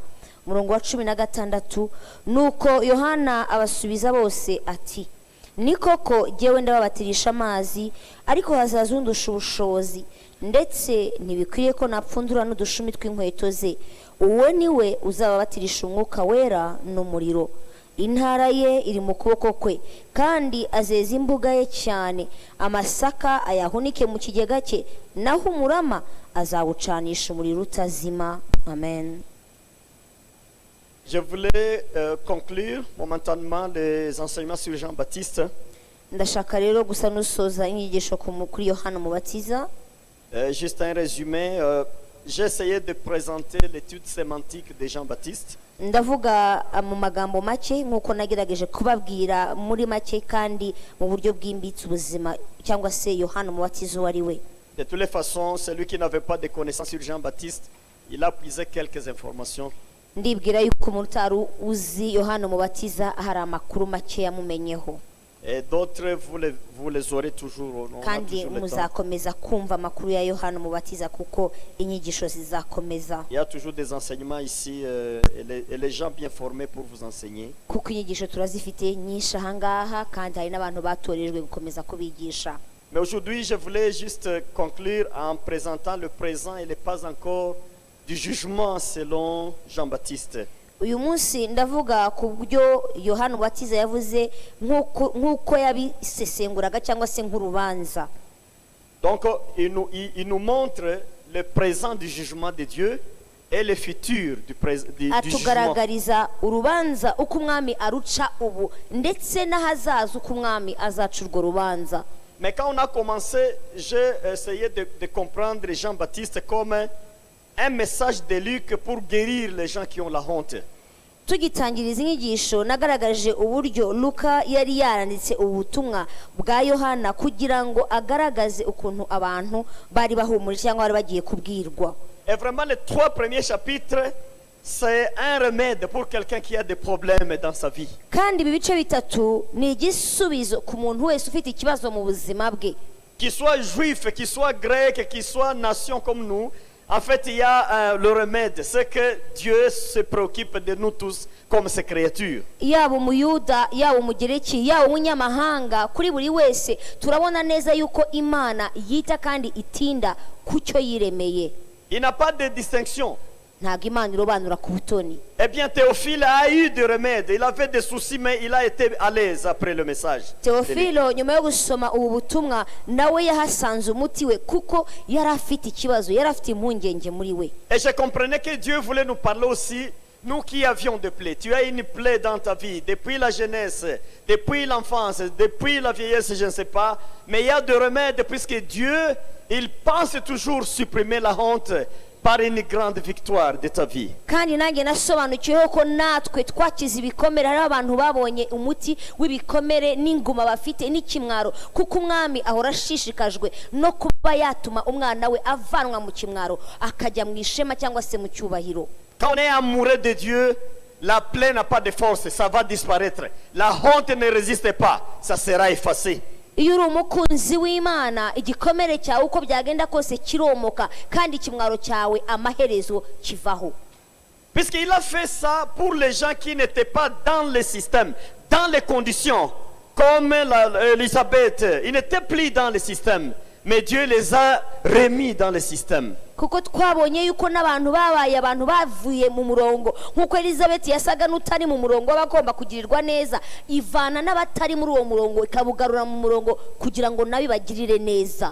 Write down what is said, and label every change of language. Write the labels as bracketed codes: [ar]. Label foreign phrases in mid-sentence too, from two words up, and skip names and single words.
[rw] Umurongo wa cumi na gatandatu nuko Yohana abasubiza bose ati ni koko jyewe ndababatirisha amazi ariko hazaza undusha ubushobozi ndetse ntibikwiriye ko napfundura n'udushumi tw'inkweto ze uwo ni we uzababatirisha umwuka wera n'umuriro intara ye iri mu kuboko kwe kandi azeza imbuga ye cyane amasaka ayahunike mu kigega cye naho umurama azawucanisha umuriro utazima. Amen. [fr] Je voulais conclure momentanément les enseignements sur Jean-Baptiste. [rw] ndashaka rero gusa nusoza inyigisho kuri Yohana Umubatiza. [fr] Juste un résumé. J'ai essayé de présenter l'étude sémantique de Jean-Baptiste. [rw] ndavuga mu magambo make nk'uko nagerageje kubabwira muri make kandi mu buryo bwimbitse ubuzima cyangwa se Yohana Umubatiza wari we. [fr] De toutes les façons, celui qui n'avait pas de connaissances sur Jean-Baptiste, il a puisé quelques informations. [rw] ndibwira yuko umuntu utari uzi Yohana Umubatiza hari amakuru make yamumenyeho [fr] Et d'autres, vous les aurez toujours. On a [rw] kandi [fr] toujours le temps. [rw] muzakomeza kumva amakuru ya Yohana Umubatiza kuko inyigisho zizakomeza [fr] Il y a toujours des enseignements ici et les gens bien formés pour vous enseigner. [rw] kuko inyigisho turazifite nyinshi ahangaha kandi hari n'abantu batorejwe gukomeza kubigisha. [fr] Mais aujourd'hui, je voulais juste conclure en présentant le présent et le pas encore du jugement selon Jean-Baptiste. [rw] uyu munsi ndavuga ku buryo Yohana Umubatiza yavuze nk'uko yabisesenguraga cyangwa se nk'urubanza. [fr] Donc, il nous montre le présent du jugement de Dieu et le futur du jugement. [rw] atugaragariza urubanza uko umwami aruca ubu ndetse n'ahazaza uko umwami azaca urwo rubanza. [fr] Mais quand on a commencé, j'ai essayé de comprendre Jean-Baptiste comme un message de Luc pour guérir les gens qui ont la honte. [rw] tugitangiriza inyigisho nagaragaje uburyo Luka yari yaranditse ubutumwa bwa Yohana kugira ngo agaragaze ukuntu abantu bari bahumurije cyangwa bari bagiye kubwirwa. [fr] Et vraiment les 3 premiers chapitres c'est un remède pour quelqu'un qui a des problèmes dans sa vie. [rw] kandi ibi bice bitatu ni igisubizo ku muntu wese ufite ikibazo mu buzima bwe, [fr] Qu'il soit juif, qu'il soit grec, qu'il soit nation comme nous, en fait, il y a le remède. C'est que Dieu se préoccupe de nous tous comme ses créatures. [rw] yaba umuyuda yaba umugereki yaba umunyamahanga, kuri buri wese turabona neza yuko imana yita kandi itinda ku cyo yiremeye. [fr] Il n'a pas de distinction. [rw] Ntabwo imana irobanura ku butoni. [fr] Eh bien, Théophile a eu des remèdes. Il avait des soucis, mais il a été à l'aise après le message. [rw] Teofilo nyuma yo gusoma ubu butumwa nawe yahasanze umuti we, kuko yari afite ikibazo, yari afite impungenge muri we. [fr] Et je comprenais que Dieu voulait nous parler aussi, nous qui avions des plaies. Tu as une plaie dans ta vie, depuis la jeunesse, depuis l'enfance, depuis la vieillesse, je ne sais pas. Mais il y a des remèdes, puisque Dieu, il pense toujours supprimer la honte par une grande victoire de ta vie. [rw] Kandi nanjye nasobanukiweho ko natwe twakize ibikomere, hari abantu babonye umuti w'ibikomere n'inguma bafite n'ikimwaro, kuko umwami ahora ashishikajwe no kuba yatuma umwana we avanwa mu kimwaro akajya mu ishema cyangwa se mu cyubahiro. [fr] Quand on est amoureux de Dieu, la plaie n'a pas de force, ça va disparaître. La honte ne résiste pas, ça sera effacé. [rw] Iyo uri umukunzi w'Imana, igikomere cyawe uko byagenda kose kiromoka, kandi ikimwaro cyawe amaherezo kivaho. [fr] Puisqu'il a fait ça pour les gens qui n'étaient pas dans le système, dans les conditions, comme Elisabeth, ils n'étaient plus dans le système, mais Dieu les a remis dans le système. [rw] Kuko twabonye yuko n'abantu babaye abantu bavuye mu murongo, nkuko Elizabeth yasaga n'utari mu murongo w'abagomba kugirirwa neza, ivana n'abatari muri uwo murongo ikabugarura mu murongo kugira ngo nabi bagirire neza.